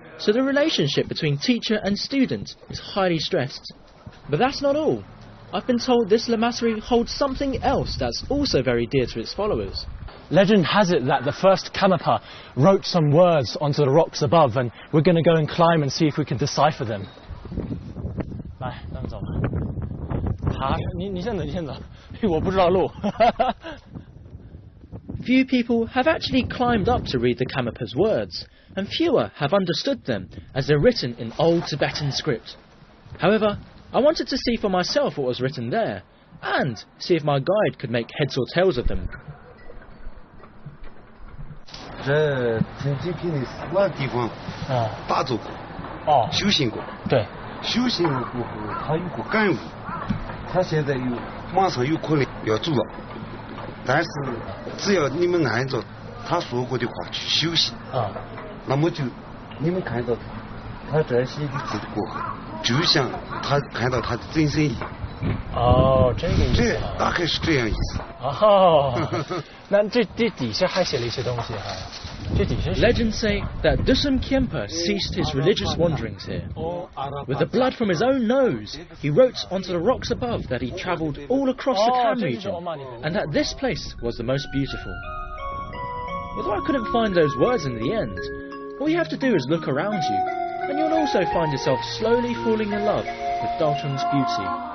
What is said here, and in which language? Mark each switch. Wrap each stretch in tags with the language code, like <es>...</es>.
<en>so the relationship between teacher and student is highly stressed. But that's not all. I've been told this lamassery holds something else that's also very dear to its followers. Legend has it that the first Karmapa wrote some words onto the rocks above, and we're going to go and climb and see if we can decipher them.</en> <zh>来，咱们走吧。爬，你先走，你先走，我不知道路。</zh> <en>Few people have actually climbed up to read the Karmapa's words, and fewer have understood them as they're written in old Tibetan script. However, I wanted to see for myself what was written there, and see if my guide could make heads or tails of them.</en> <zh>这曾经给你4万地方打坐过，修行过。对，修行了过后，他有个感悟，他现在马上有可能要走了，但是只要你们按照他说过的话去修行，那么就你们看到他这些的字过后，就像他看到他的真身一样。这个意思。这大概是这样意思。那这底下还写了一些东西哈。这底下。</zh> <en>Legends say that Dusum Khyentse ceased his religious wanderings here. With the blood from his own nose, he wrote onto the rocks above that he travelled all across the Kham region, and that this place was the most beautiful. Although I couldn't find those words in the end, all you have to do is look around you, and you'll also find yourself slowly falling in love with Dalchung's beauty.</en>